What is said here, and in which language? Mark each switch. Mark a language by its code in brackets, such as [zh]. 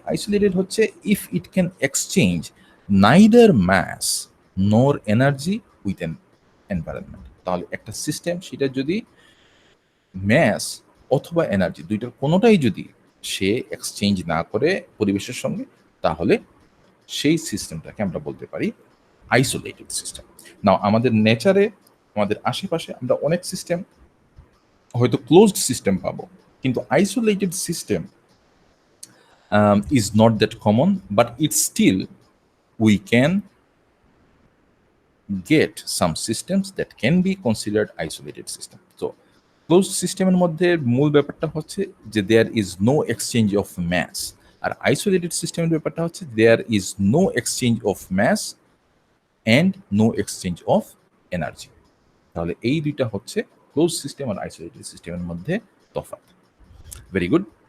[en] Isolated হচ্ছে if it can exchange neither mass nor energy with an environment. [bn] তাহলে একটা সিস্টেম সেটা যদি ম্যাস অথবা এনার্জি দুইটার কোনোটাই যদি সে এক্সচেঞ্জ না করে পরিবেশের সঙ্গে, তাহলে সেই সিস্টেমটাকে আমরা বলতে পারি আইসোলেটেড সিস্টেম। নাও আমাদের নেচারে, আমাদের আশেপাশে আমরা অনেক সিস্টেম হয়তো ক্লোজড সিস্টেম পাবো, কিন্তু isolated system [en] is not that common, but it's still we can get some systems that can be considered isolated system. So [bn] close সিস্টেমের মধ্যে মূল ব্যাপারটা হচ্ছে যে [en] there is no exchange of mass, [bn] আর isolated সিস্টেমের ব্যাপারটা হচ্ছে [en] There is no exchange of mass and no exchange of energy. [bn] তাহলে এই দুইটা হচ্ছে ক্লোজ সিস্টেম আর আইসোলেটেড সিস্টেমের মধ্যে তফাৎ। Very good.